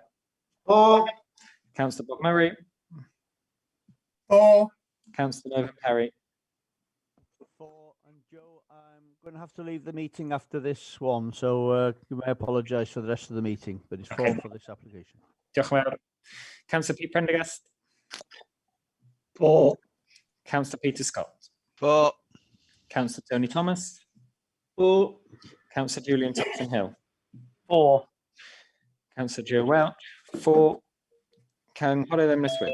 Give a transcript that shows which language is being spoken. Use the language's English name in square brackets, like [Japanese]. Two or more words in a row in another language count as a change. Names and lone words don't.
[English] For. Councillor Bob Murray. For. Councillor Melvin Perry. For. And Joe, I'm going to have to leave the meeting after this one, so you may apologise for the rest of the meeting, but it's Okay. for this application. [Welsh] Diolch yn fawr. [English] Councillor Pete Prendergast. For. Councillor Peter Scott. For. Councillor Tony Thomas. For. Councillor Julian Thompson Hill. For. Councillor Joe Welch. For. [Welsh] Cynghorydd Emrys Wyn.